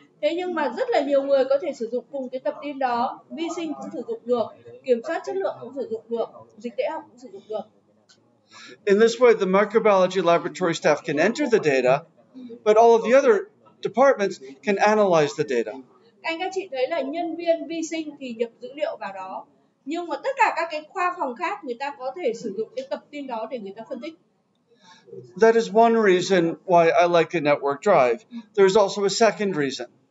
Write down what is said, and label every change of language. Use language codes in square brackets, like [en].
[vi] Thế nhưng mà rất là nhiều người có thể sử dụng cùng cái tập tin đó, vi sinh cũng sử dụng được, kiểm soát chất lượng cũng sử dụng được, dịch tễ học cũng sử dụng được. [en] In this way, the microbiology laboratory staff can enter the data, but all of the other departments can analyze the data. [vi] Các chị thấy là nhân viên vi sinh thì nhập dữ liệu vào đó, nhưng mà tất cả các cái khoa phòng khác người ta có thể sử dụng cái tập tin đó để người ta phân tích. [en] That is one reason why I like a network drive. There's also a second reason.